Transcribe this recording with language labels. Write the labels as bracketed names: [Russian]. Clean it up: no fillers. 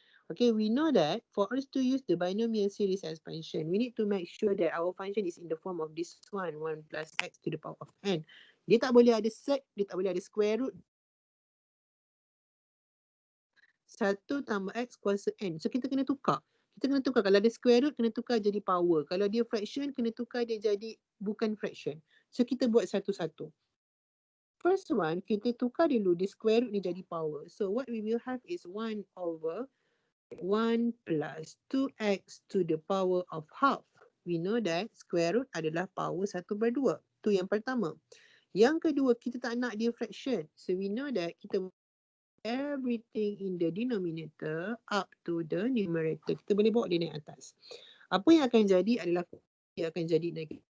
[English] Okay, we know that for us to use the binomial series expansion, we need to make sure that our function is in the form of this one, 1 plus x to the power of n. [Malay] Dia tak boleh ada set, dia tak boleh ada square root. 1 tambah x kuasa n. So kita kena tukar. Kalau ada square root, kena tukar jadi power. Kalau dia fraction, kena tukar dia jadi bukan fraction. So kita buat satu-satu. [English] First one, [Malay] kita tukar dulu di square root ni jadi power. [English] So what we will have is 1 over 1 plus 2x to the power of half. We know that square root adalah power 1/2. [Malay] Tu yang pertama. Yang kedua, kita tak nak dia fraction. [English] So we know that kita everything in the denominator up to the numerator. [Malay] Kita boleh bawa dia naik atas. Apa yang akan jadi adalah dia akan jadi negatif.